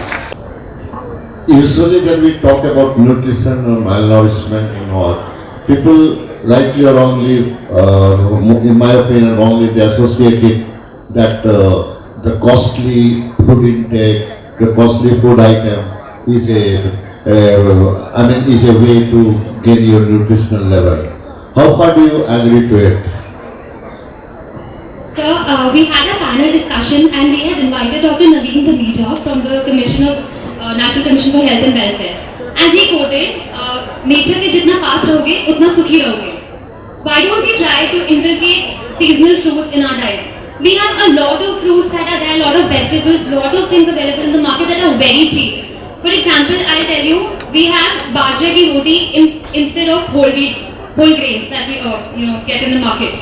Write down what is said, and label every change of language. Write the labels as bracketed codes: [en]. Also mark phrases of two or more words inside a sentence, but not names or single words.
[en] Usually when we talk about nutrition or malnourishment and all, people rightly or wrongly, in my opinion wrongly, they associate it that the costly food intake, the costly food item is a way to gain your nutritional level. How far do you agree to it? So we had a panel discussion and we had invited Dr. Naveen Dhamija from the National Commission for Health and Welfare. And he quoted, [hi] nature के जितना पास रहोगे, उतना सुखी रहोगे. [en] Why don't we try to inculcate seasonal fruits in our diet? We have a lot of fruits that are there, a lot of vegetables, a lot of things available in the market that are very cheap. For example, I'll tell you, we have [hi] बाजरा की रोटी [en] instead of whole grains that we get in the market.